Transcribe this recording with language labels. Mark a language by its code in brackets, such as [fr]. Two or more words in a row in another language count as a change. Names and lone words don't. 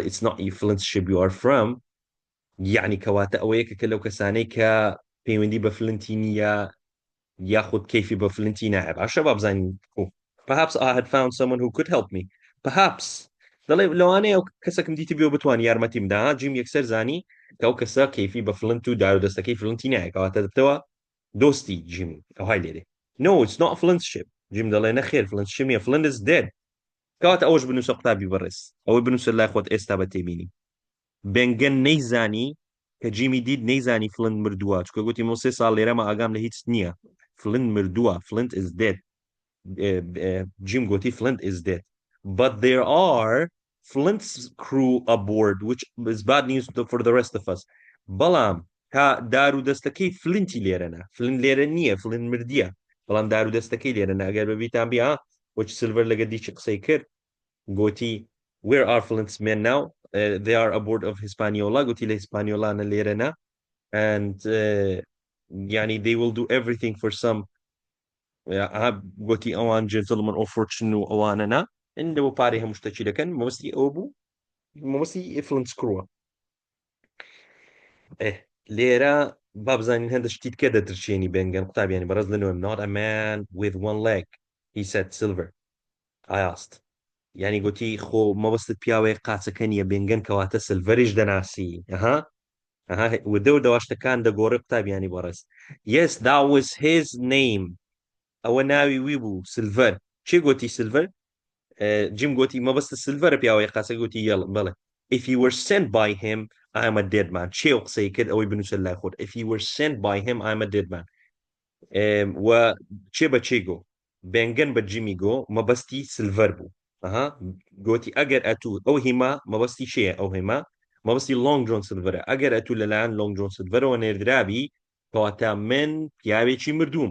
[en] it's not Flint's ship you are from [ckb] یعنی کەواتە ئەوەیەکە کە لەو کەسانەی کە پەیوەندی بە فلنتی نییە یاخود کەیفی بە فلنتی نایە باشە با بزانین [en] perhaps I had found someone who could help me perhaps [ckb] دەڵێ لەوانەیە ئەو کەسەکەم دیتی بێ بتوان یارمەتیم دا جیم یەکسەر زانی کە ئەو کەسە کەیفی بە فلنت و دار و دەستەکەی فلنتی نایە کەواتە دەبتەوە دۆستی جیمی ئەوهای لێرێ [en] no it's not Flint's ship [ckb] جیم دەڵێ نەخێر [en] Flint's ship [ckb] نیە [en] Flint is dead [ckb] کەواتە ئەوەش بنووسە قوتابی بەڕێز ئەوەی بنووسە لای خۆت ئێستا بە تێبینی بێنگەن نەیزانی کە جیمی دیت نەیزانی فلنت مردووە چکە گوتی مۆ 3 ساڵ لێرەمە ئاگام لە هیچ نییە فلنت مردووە [en] Flint is dead [ckb] Jim گوتی [en] Flint is dead but there are Flint's crew aboard which is bad news for the rest of us [ckb] بەڵام تا دار و دەستەکەی فلنتی لێرەنە فلنت لێرە نییە فلنت مردیە بەڵام دار و دەستەکەی لێرەنە ئەگەر بەبیتان بیا وەچ سلڤەر لەگە دیچ قسەی کرد گوتی [en] where are Flint's men now they are aboard of Hispaniola [ckb] گوتی لە هیسپانیۆلانە لێرەنە [en] and yani they will do everything for some [ckb] گوتی ئەوان [en] gentlemen of fortune [ckb] و ئەوانەنا ئەوە پارەی هەموو شتێکی دەکەن مەبەستی ئەوە بوو مەبەستی [en] Flint's crew [ckb] لێرە با بزانین هەندە شتیت کە دەترچێنی بێنگەن قوتابیانی بەڕێز لەنوێ [en] not a man with one leg he said silver I asked [ckb] ینی گوتی خۆ مەبەستت پیاوەیە قاچەکە نیە بێنگەن کەواتە سلڤەریش دەناسی ودە و دەواشتەکان دەگۆڕی قوتابیانی بەڕێز [en] yes that was his name [ckb] ئەوە ناوی وی بوو سلڤەر چی گوتی سلڤەر جیم گوتی مەبەستە سلڤەرە پیاوەیە قاچە گوتی یەڵ بڵێ [en] if you were sent by him I am a dead man [ckb] چێ و قسەی کرد ئەوەی بنووسە لای خۆت [en] if you were sent by him I am a dead man [ckb] و چێ بە چێ گۆ بێنگەن بە جیمی گۆ مەبەستی سلڤەر بوو گوتی ئەگەر ئەتوو ئەو هیما مەبەستی شەیە ئەو هێما مەبەستی لۆنگ جۆن سلڤەرە ئەگەر ئەتوو لەلایەن لۆنگ جۆن سلڤەرەوە نێردرابی کەواتە من پیاوێکی مردووم